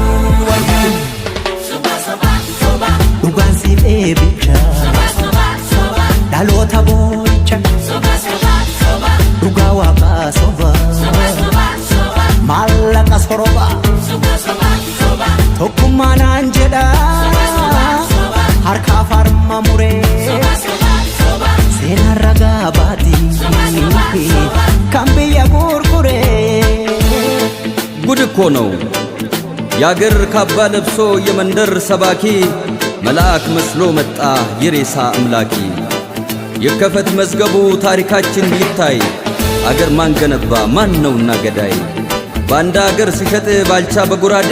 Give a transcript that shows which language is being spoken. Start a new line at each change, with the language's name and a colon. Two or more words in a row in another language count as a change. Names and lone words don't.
Oromo: Soba soba soba Dugan si ebicha Soba soba dalota boicha Soba soba soba Duga waka soba Soba soba Malaka soroba Soba soba soba Tokuma nanjeda harka farma mure sena raga bati kambiya gurgure
Amharic: ጉድ እኮ ነው ያገር ካባ ለብሶ የመንደር ሰባኪ መልአክ መስሎ መጣ የሬሳ አምላኪ የከፈት መዝገቡ ታሪካችን ይታይ አገር ማን ገነባ ማን ነውና ገዳይ ባንዳ አገር ሲሸጥ ባልቻ በጉራዴ